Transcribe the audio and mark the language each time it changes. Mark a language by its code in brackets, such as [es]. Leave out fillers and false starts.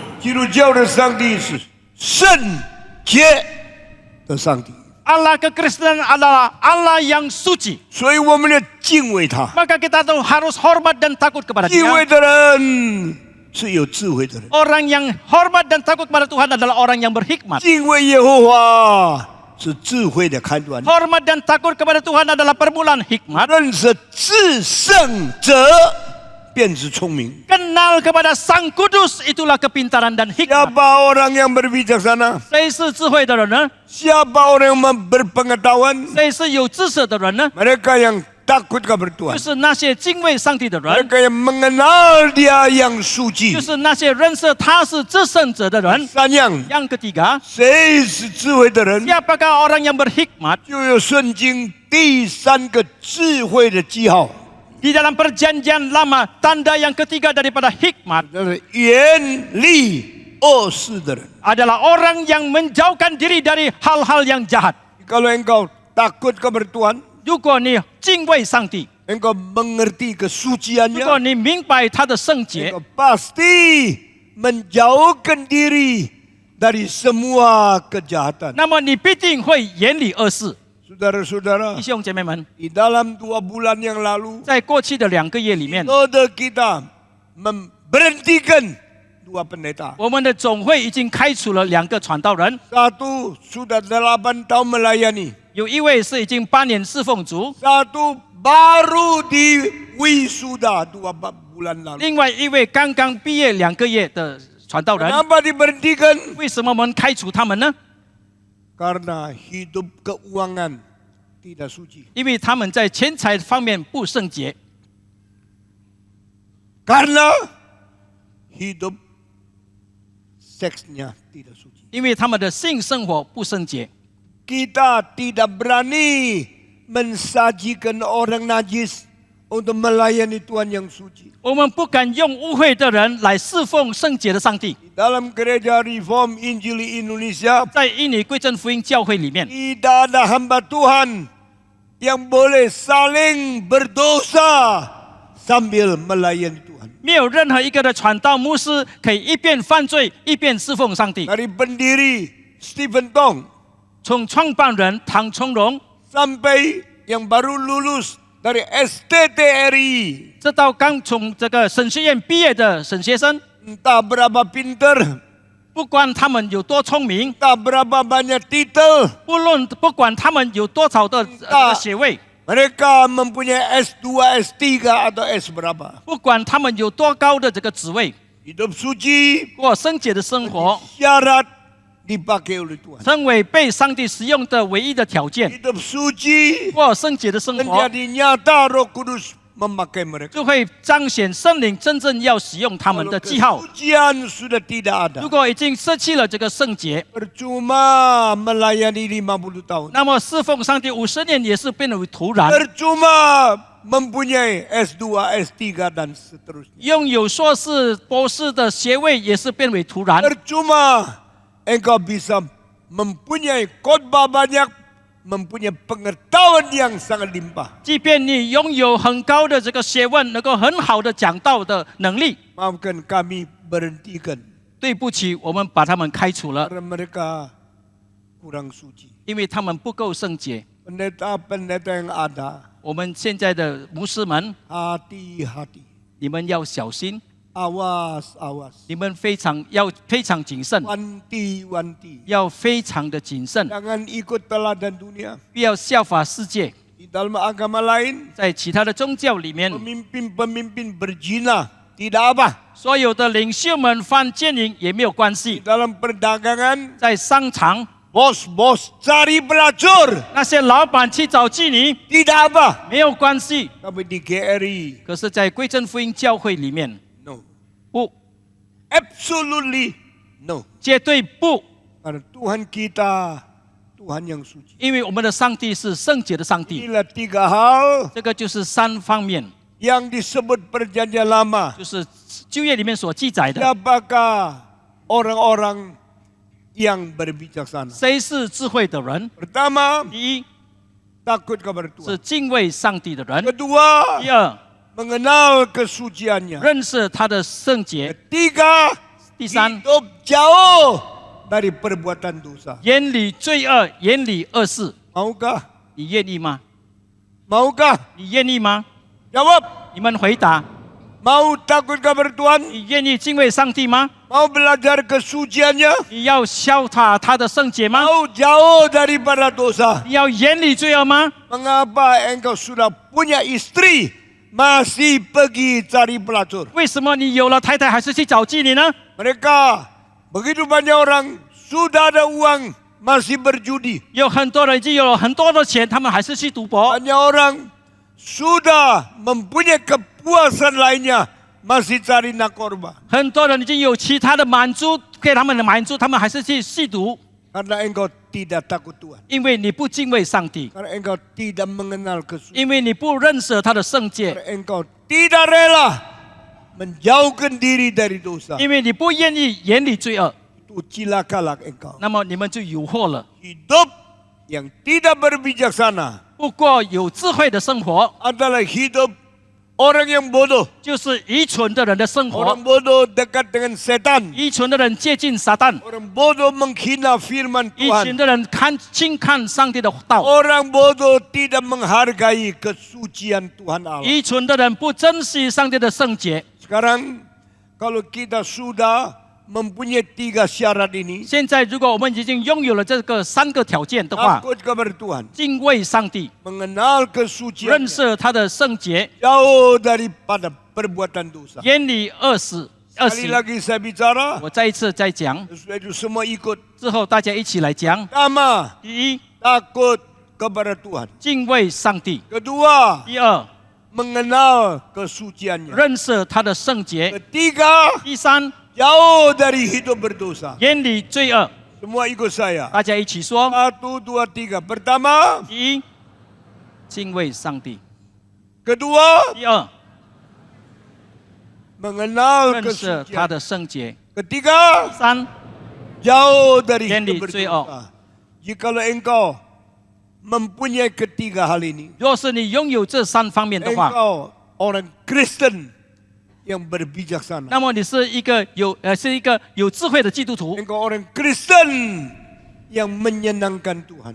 [zh] 基督教的上帝是圣洁的上帝。 [id] Allah Kekristenan adalah Allah yang suci. [zh] 所以我们要敬畏他。 [id] Maka kita tuh harus hormat dan takut kepada [zh] 敬畏 [id] Dia. [zh] 的人是有智慧的人， [id] Orang yang hormat dan takut kepada Tuhan adalah orang yang berhikmat. [zh] 敬畏耶和华是智慧的开端。 [id] Hormat dan takut kepada Tuhan adalah permulaan hikmat. [zh] 认识至圣者便是聪明。 [id] Kenal kepada Sang Kudus itulah kepintaran dan hikmat. Siapa orang yang berbijaksana? [zh] 谁是智慧的人呢？ [id] Siapa orang yang berpengetahuan? [zh] 谁是有知识的人呢？ [id] Mereka yang takut kepada [zh] 就 [id] Tuhan. [zh] 是那些敬畏上帝的人， [id] Mereka yang mengenal Dia yang [zh] 就 [id] suci. [zh] 是那些认识他是至圣者的人。三样， [id] Yang ketiga, [zh] 谁是智慧的人， [id] siapakah orang yang berhikmat? [zh] 就有圣经第三个智慧的记号， [id] Di dalam perjanjian lama, tanda yang ketiga daripada hikmat [zh] 就是远离恶事的人。 [id] adalah orang yang menjauhkan diri dari hal-hal yang jahat. Kalau engkau takut kepada Tuhan, [zh] 如果你敬畏上帝， [id] engkau mengerti [zh] 如果 [id] kesuciannya, [zh] 你明白他的圣洁， [id] engkau pasti menjauhkan diri dari semua kejahatan. [zh] 那么你必定会远离恶事。 [id] Saudara-saudara, [zh] 弟兄姐妹们， [id] di dalam 2 bulan yang lalu, [zh] 在过去的2个月里面， [id] saudara kita memberhentikan 2 pendeta. [zh] 我们的总会已经开除了2个传道人， [id] Satu sudah 8 tahun melayani, [zh] 有一位是已经8年侍奉主， [id] satu baru di wisuda 2 bulan lalu. [zh] 另外一位刚刚毕业2个月的传道人。 [id] Kenapa diberhentikan? [zh] 为什么我们开除他们呢？ [id] Karena hidup keuangan tidak suci. [zh] 因为他们在钱财方面不圣洁， [id] Karena hidup seksnya tidak suci. [zh] 因为他们的性生活不圣洁。 [id] Kita tidak berani mensajikan orang najis untuk melayani Tuhan yang suci. [zh] 我们不敢用污秽的人来侍奉圣洁的上帝。 [id] Di dalam gereja Reform Injili Indonesia, [zh] 在印尼归正福音教会里面， [id] tidak ada hamba Tuhan yang boleh saling berdosa sambil melayani Tuhan. [zh] 没有任何一个的传道牧师可以一边犯罪一边侍奉上帝。 [id] Dari pendiri Stephen Tong [zh] 从创办人唐崇荣， [id] sampai yang baru lulus dari STTRI, [zh] 直到刚从这个神学院毕业的神学生， [id] entah berapa pinter, [zh] 不管他们有多聪明， [id] entah berapa banyak titel, [zh] 不管他们有多少的这个学位， [id] mereka mempunyai S2, S3 atau S berapa. [zh] 不管他们有多高的这个职位， [id] Hidup suci [zh] 过圣洁的生活， [id] syarat dipakai oleh Tuhan. [zh] 成为被上帝使用的唯一的条件。 [id] Hidup suci [zh] 过圣洁的生活， [id] menjadi nyata Roh Kudus memakai mereka. [zh] 就会彰显圣灵真正要使用他们 [id] Kalau [zh] 的记号。 [id] kesucian sudah tidak ada, [zh] 如果已经失去了这个圣洁， [id] percuma melayani 50 tahun. [zh] 那么侍奉上帝50年也是变为徒然。 [id] Percuma mempunyai S2, S3 dan seterusnya. [zh] 拥有硕士、博士的学位也是变为徒然。 [id] Percuma engkau bisa mempunyai khotbah banyak, mempunyai pengetahuan yang sangat limpah. [zh] 即便你拥有很高的这个学问，能够很好的讲道的能力， [id] Maafkan kami berhentikan [zh] 对不起，我们把他们开除了， [id] karena mereka kurang suci. [zh] 因为他们不够圣洁。 [id] Pendeta-pendeta yang ada, [zh] 我们现在的牧师们， [id] hati-hati, [zh] 你们要小心， [id] awas-awas, [zh] 你们要非常谨慎， [id] wanti-wanti. [zh] 要非常的谨慎， [id] Jangan ikut teladan dunia. [zh] 不要效法世界。 [id] Di dalam agama lain, [zh] 在其他的宗教里面， [id] pemimpin-pemimpin berzina tidak apa. [zh] 所有的领袖们犯奸淫也没有关 [id] Di [zh] 系。 [id] dalam perdagangan, [zh] 在商场， [id] bos-bos cari pelacur [zh] 那些老板去找妓女 [id] tidak apa. [zh] 没有关系。 [id] Tapi di GRI, [zh] 可是，在归正福音教会里面， [en] no, [zh] 不， [en] absolutely no. [zh] 绝对不， [id] Karena Tuhan kita, Tuhan yang suci. [zh] 因为我们的上帝是圣洁的上帝。 [id] Inilah 3 hal [zh] 这个就是3方面， [id] yang disebut perjanjian lama. [zh] 就是旧约里面所记载的。 [id] Siapakah orang-orang yang berbijaksana? [zh] 谁是智慧的人？ [id] Pertama, [zh] 第一 [id] takut kepada [zh] 是 [id] Tuhan. [zh] 敬畏上帝的人， [id] Kedua, [zh] 第二 [id] mengenal kesuciannya. [zh] 认识他的圣洁， [id] Ketiga, [zh] 第三 [id] hidup jauh dari perbuatan dosa. [zh] 远离罪恶，远离恶事。 [id] Maukah? [zh] 你愿意吗？ [id] Maukah? [zh] 你愿意吗？ [id] Jawab. [zh] 你们回答， [id] Mau takut kepada Tuhan? [zh] 你愿意敬畏上帝吗？ [id] Mau belajar kesuciannya? [zh] 你要效法他的圣洁吗？ [id] Mau jauh daripada dosa? [zh] 你要远离罪恶吗？ [id] Mengapa engkau sudah punya istri masih pergi cari pelacur? [zh] 为什么你有了太太还是去找妓女呢？ [id] Mereka begitu banyak orang sudah ada uang masih berjudi. [zh] 有很多人已经有了很多的钱，他们还是去赌博。 [id] Banyak orang sudah mempunyai kepuasan lainnya masih cari narkoba. [zh] 很多人已经有其他的满足，给他们的满足，他们还是去吸毒， [id] Karena engkau tidak takut Tuhan. [zh] 因为你不敬畏上帝， [id] Karena engkau tidak mengenal kesucian. [zh] 因为你不认识他的圣洁， [id] Karena engkau tidak rela menjauhkan diri dari dosa. [zh] 因为你不愿意远离罪恶， [id] Itu cilakalah engkau. [zh] 那么你们就有祸了。 [id] Hidup yang tidak berbijaksana [zh] 不过有智慧的生活， [id] adalah hidup orang yang bodoh. [zh] 就是愚蠢的人的生活。 [id] Orang bodoh dekat dengan setan. [zh] 愚蠢的人接近撒旦， [id] Orang bodoh menghina firman [zh] 愚 [id] Tuhan. [zh] 蠢的人轻看上帝的道， [id] Orang bodoh tidak menghargai kesucian Tuhan Allah. [zh] 愚蠢的人不珍惜上帝的圣洁。 [id] Sekarang kalau kita sudah mempunyai 3 syarat ini, [zh] 现在，如果我们已经拥有了这个3个条件的话， [id] takut kepada Tuhan, [zh] 敬畏上帝， [id] mengenal kesucian, [zh] 认识他的圣洁， [id] jauh daripada perbuatan dosa. [zh] 远离恶行。 [id] Sekali lagi saya bicara, [zh] 我再一次再讲， [id] sesudah itu semua ikut. [zh] 之后大家一起来讲。 [id] Pertama, [zh] 第一， [id] takut kepada Tuhan. [zh] 敬畏上帝； [id] Kedua, [zh] 第二， [id] mengenal kesuciannya. [zh] 认识他的圣洁； [id] Ketiga, [zh] 第三， [id] jauh dari hidup berdosa. [zh] 远离罪恶。 [id] Semua ikut saya. [zh] 大家一起说： [id] 1, 2, 3. Pertama, [zh] 第一，敬畏上帝； [id] kedua, [zh] 第二， [id] mengenal [zh] 认识他 [id] kesucian. [zh] 的圣洁； [id] Ketiga, [zh] 第三， [id] jauh dari Yang hidup di Cuyo. berdosa. Jikalau engkau mempunyai ketiga hal ini, [zh] 若是你拥有这3方面的话， [id] engkau orang Kristen yang berbijaksana. [zh] 那么你是一个有智慧的基督徒， [id] Engkau orang Kristen yang menyenangkan Tuhan.